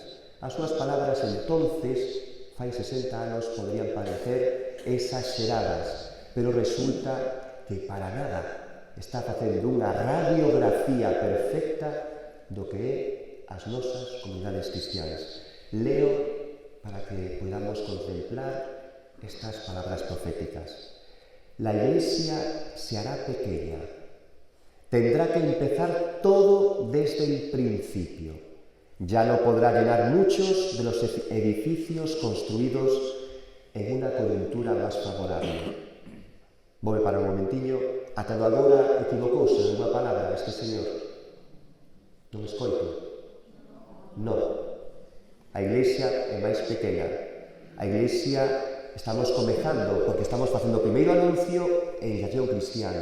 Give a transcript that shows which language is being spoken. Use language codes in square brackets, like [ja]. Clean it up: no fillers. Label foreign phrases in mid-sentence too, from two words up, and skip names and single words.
[gl] As súas palabras entonces, fai 60 anos, poderían parecer exageradas, pero resulta que para nada está facendo unha radiografía perfecta do que é as nosas comunidades cristianas. Leo para que podamos contemplar estas palabras proféticas. [es] La Iglesia se hará pequeña. Tendrá que empezar todo desde el principio. Ya no podrá llenar muchos de los edificios construidos en una coyuntura más favorable. [gl] Vou parar un momentiño. Ata agora equivocouse en unha palabra este señor. Non escoito? Non. A Iglesia é máis pequena. A Iglesia estamos comezando, porque estamos facendo o primeiro anuncio en iniciación cristiana.